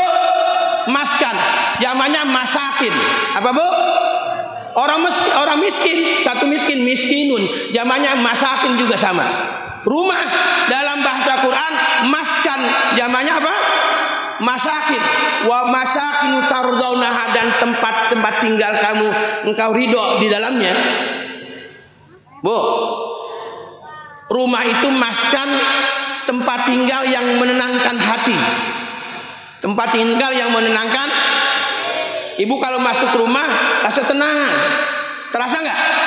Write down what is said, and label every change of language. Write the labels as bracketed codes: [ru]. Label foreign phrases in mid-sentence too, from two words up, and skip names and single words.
[id] Maskan, zamannya masakin. Apa Bu? Orang miskin, satu miskin, miskinun. Zamannya masakin juga sama. Rumah dalam bahasa Quran maskan, zamannya apa? Masakin. [ar] وَمَسَاكِنُ تَرْضَوْنَهَا, [id] dan tempat tinggal kamu engkau ridho di dalamnya. Bu, rumah itu maskan, tempat tinggal yang menenangkan hati. Tempat tinggal yang menenangkan. Ibu kalau masuk rumah rasa tenang, terasa nggak?